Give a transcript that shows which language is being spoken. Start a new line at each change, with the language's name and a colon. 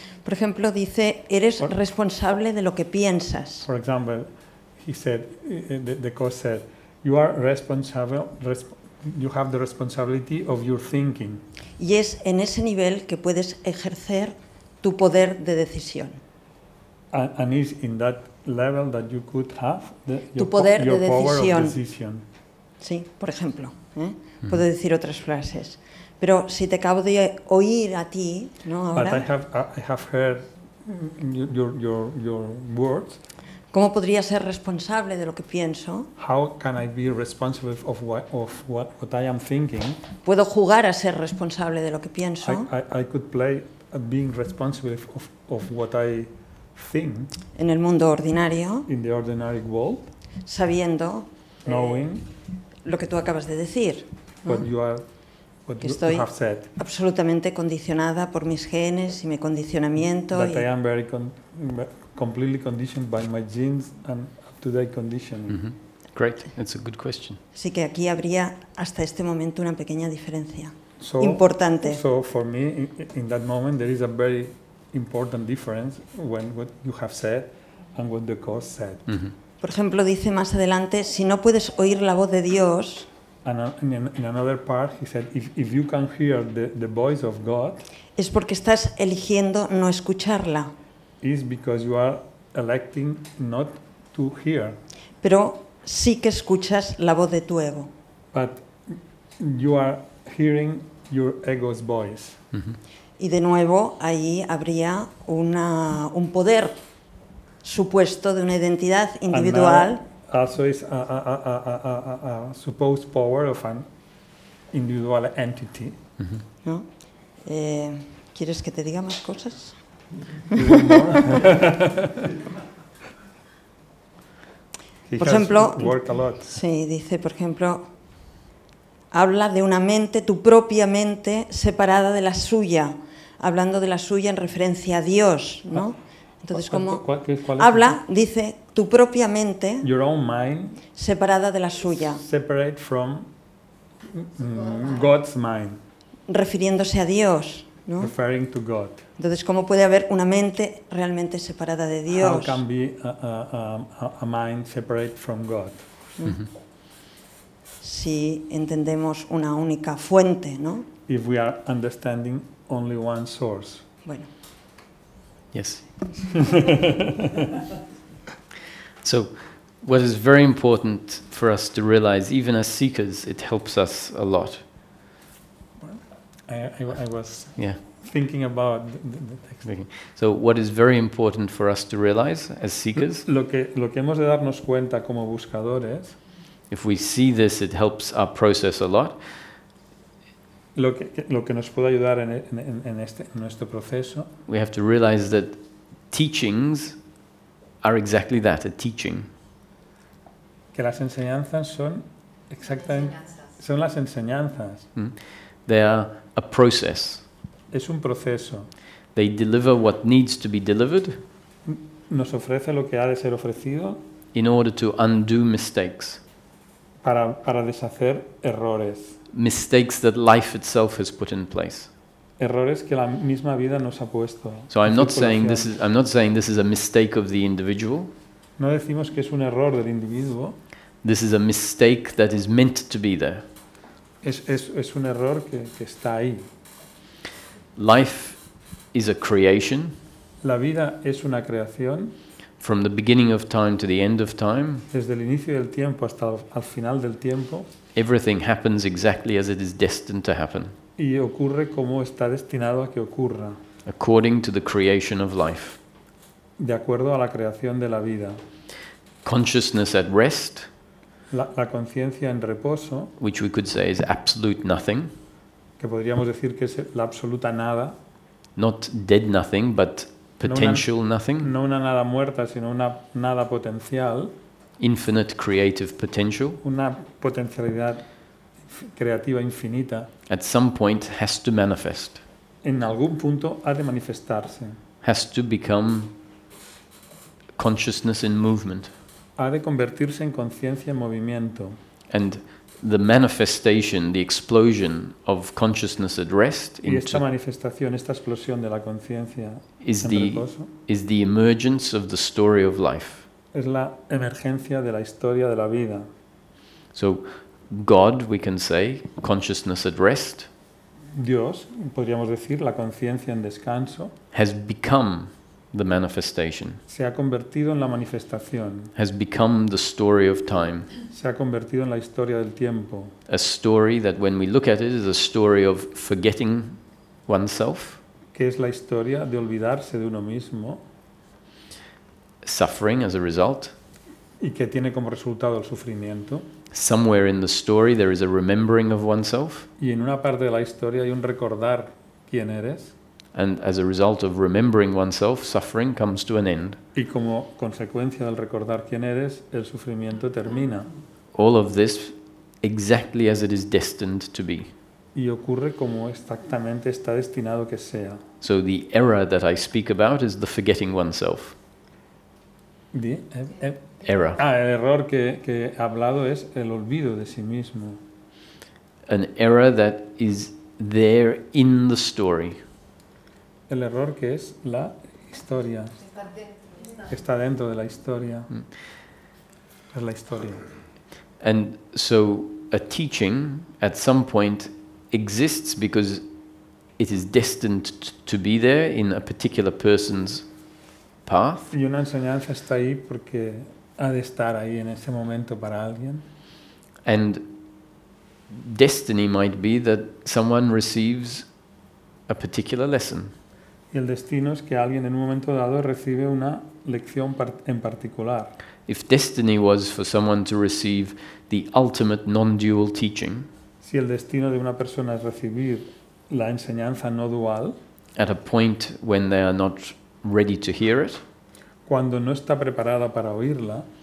Spanish: Por ejemplo, dice, eres responsable de lo que piensas.
English: For example, he said, the course said, you are responsible. You have the responsibility of your thinking.
Spanish: Y es en ese nivel que puedes ejercer tu poder de decisión.
English: And it's in that level that you could have
Spanish: Tu poder
English: your
Spanish: de
English: power
Spanish: decisión.
English: of decision.
Spanish: ¿Sí? Por ejemplo, ¿eh? puedo decir otras frases. Pero si te acabo de oír a ti, ¿no?
English: But
Spanish: Ahora,
English: I have heard your words.
Spanish: ¿cómo podría ser responsable de lo que pienso?
English: How can I be responsible of what I am thinking?
Spanish: ¿Puedo jugar a ser responsable de lo que pienso?
English: I could play being responsible of what I think
Spanish: En el mundo ordinario,
English: in the ordinary world,
Spanish: sabiendo
English: knowing
Spanish: lo que tú acabas de decir, ¿no?
English: what
Spanish: Que
English: you
Spanish: estoy
English: have said.
Spanish: absolutamente condicionada por mis genes y mi condicionamiento.
English: That I am very completely conditioned by my genes and up-to-date conditioning. Great, that's a good question.
Spanish: Así que aquí habría hasta este momento una pequeña diferencia.
English: So,
Spanish: Importante.
English: So for me, in that moment, there is a very important difference when what you have said and what the Course said.
Spanish: Por ejemplo, dice más adelante, si no puedes oír la voz de Dios,
English: And in another part, he said, if you can hear the voice of God,
Spanish: es porque estás eligiendo no escucharla.
English: is because you are electing not to hear,
Spanish: Pero sí que escuchas la voz de tu ego.
English: but you are hearing your ego's voice.
Spanish: Y de nuevo, ahí habría un poder supuesto de una identidad individual.
English: Also is a supposed power of an individual entity.
Spanish: ¿No? ¿Quieres que te diga más cosas? Por ejemplo,
English: worked a lot.
Spanish: sí, dice, por ejemplo, habla de una mente, tu propia mente, separada de la suya, hablando de la suya en referencia a Dios, ¿no? Entonces, como ¿Cuál es habla, dice, tu propia mente,
English: your own mind
Spanish: separada de la suya,
English: separate from God's mind,
Spanish: refiriéndose a Dios, ¿no?
English: referring to God.
Spanish: Entonces, ¿cómo puede haber una mente realmente separada de
English: How
Spanish: Dios?
English: can be a mind separate from God?
Spanish: Si entendemos una única fuente, ¿no?
English: If we are understanding only one source.
Spanish: Bueno,
English: Yes. So, what is very important for us to realize, even as seekers, it helps us a lot. I was Yeah. thinking about the text. So, what is very important for us to realize as seekers,
Spanish: Lo que hemos de darnos cuenta como buscadores,
English: if we see this, it helps our process a lot.
Spanish: lo que nos puede ayudar en nuestro proceso,
English: We have to realize that teachings are exactly that, a teaching.
Spanish: que las enseñanzas son exactamente son las enseñanzas.
English: They are a process.
Spanish: Es un proceso.
English: They deliver what needs to be delivered
Spanish: Nos ofrece lo que ha de ser ofrecido
English: in order to undo mistakes.
Spanish: para deshacer errores.
English: Mistakes that life itself has put in place.
Spanish: Errores que la misma vida nos ha puesto.
English: So I'm
Spanish: en
English: not saying
Spanish: circulación.
English: I'm not saying this is a mistake of the individual.
Spanish: No decimos que es un error del individuo,
English: This is a mistake that is meant to be there.
Spanish: es un error que está ahí.
English: Life is a creation
Spanish: La vida es una creación,
English: from the beginning of time to the end of time.
Spanish: desde el inicio del tiempo hasta al final del tiempo,
English: Everything happens exactly as it is destined to happen,
Spanish: y ocurre como está destinado a que ocurra,
English: according to the creation of life.
Spanish: de acuerdo a la creación de la vida.
English: Consciousness at rest,
Spanish: La conciencia en reposo,
English: which we could say is absolute nothing,
Spanish: que podríamos decir que es la absoluta nada,
English: not dead nothing, but potential nothing,
Spanish: no una nada muerta, sino una nada potencial,
English: infinite creative potential,
Spanish: una potencialidad creativa infinita,
English: at some point has to manifest,
Spanish: en algún punto ha de manifestarse,
English: has to become consciousness in movement.
Spanish: ha de convertirse en conciencia en movimiento.
English: And the manifestation, the explosion of consciousness at rest
Spanish: Y esta manifestación, esta explosión de la conciencia
English: is
Spanish: en
English: the
Spanish: reposo
English: is the emergence of the story of life.
Spanish: es la emergencia de la historia de la vida.
English: So God, we can say, consciousness at rest,
Spanish: Dios, podríamos decir, la conciencia en descanso,
English: has become the manifestation,
Spanish: se ha convertido en la manifestación,
English: has become the story of time.
Spanish: se ha convertido en la historia del tiempo.
English: A story that when we look at it is a story of forgetting oneself,
Spanish: Que es la historia de olvidarse de uno mismo
English: suffering as a result.
Spanish: y que tiene como resultado el sufrimiento.
English: Somewhere in the story there is a remembering of oneself,
Spanish: Y en una parte de la historia hay un recordar quién eres.
English: and as a result of remembering oneself, suffering comes to an end.
Spanish: Y como consecuencia del recordar quién eres, el sufrimiento termina.
English: All of this exactly as it is destined to be.
Spanish: Y ocurre como exactamente está destinado que sea.
English: So the error that I speak about is the forgetting oneself.
Spanish: Error. El error que he hablado es el olvido de sí mismo.
English: An error that is there in the story.
Spanish: El error que es la historia. Que está dentro de la historia. Es la historia.
English: And so a teaching at some point exists because it is destined to be there in a particular person's path.
Spanish: Y una enseñanza está ahí porque ha de estar ahí en ese momento para alguien.
English: And destiny might be that someone receives a particular lesson.
Spanish: Y el destino es que alguien en un momento dado recibe una lección en particular.
English: If destiny was for someone to receive the ultimate non-dual teaching,
Spanish: Si el destino de una persona es recibir la enseñanza no dual,
English: at a point when they are not ready to hear it,
Spanish: cuando no está preparada para oírla,